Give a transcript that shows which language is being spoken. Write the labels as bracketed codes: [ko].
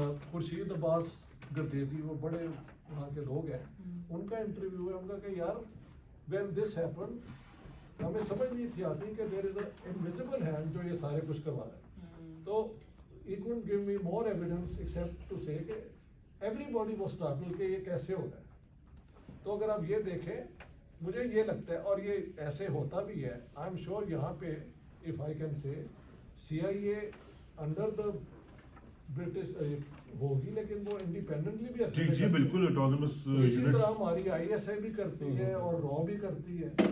[ur] خورشید عباس گردیزی وہ بڑے وہاں کے لوگ ہیں, ان کا انٹرویو ہے, ان کا کہ یار [en] when this happened [ur] ہمیں سمجھ نہیں تھی آتی کہ [en] there is an invisible hand [ur] جو یہ سارے کچھ کروا رہا ہے. [en] تو he couldn't give me more evidence except to say کہ everybody was startled [ur] کہ یہ کیسے ہو رہا ہے. تو اگر آپ یہ دیکھیں مجھے یہ لگتا ہے, اور یہ ایسے ہوتا بھی ہے, [en] I am sure [ur] یہاں پہ [en] if I can say CIA under the [ur] British ہوگی لیکن وہ انڈیپینڈنٹلی بھی جی جی بالکل اٹونومس اسی طرح ہماری ISI بھی کرتی ہے اور را بھی کرتی ہے.